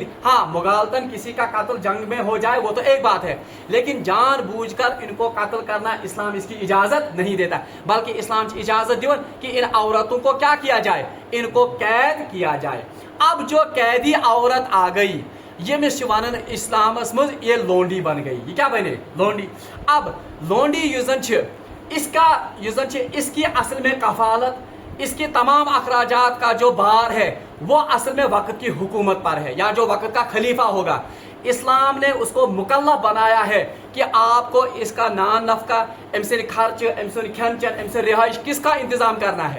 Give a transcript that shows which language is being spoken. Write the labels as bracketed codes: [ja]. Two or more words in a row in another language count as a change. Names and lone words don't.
[hi] हाँ, मुगालतन किसी का कत्ल जंग में हो जाए वो तो एक बात है, लेकिन जानबूझकर इनको कत्ल करना इस्लाम इसकी इजाज़त नहीं देता, बल्कि इस्लाम की इजाज़त दिवन कि इन औरतों को क्या किया जाए, इनको कैद किया जाए। अब जो कैदी औरत आ गई, [ks] यमिस वन इस्लामस मज [hi] ये लोंडी बन गई। ये क्या बने? लोंडी। अब लोंडी युजन इसका इसकी असल में कफालत, इसके तमाम अखराजात का जो बार है वो असल में वक्त की हुकूमत पर है, या जो वक्त का खलीफा होगा। इस्लाम ने उसको मुकल्लफ बनाया है कि आपको इसका नान नफका, [ks] अमसे खर्च, अमसे खन चन, अमसे रिहाइश [hi] किसका इंतजाम करना है।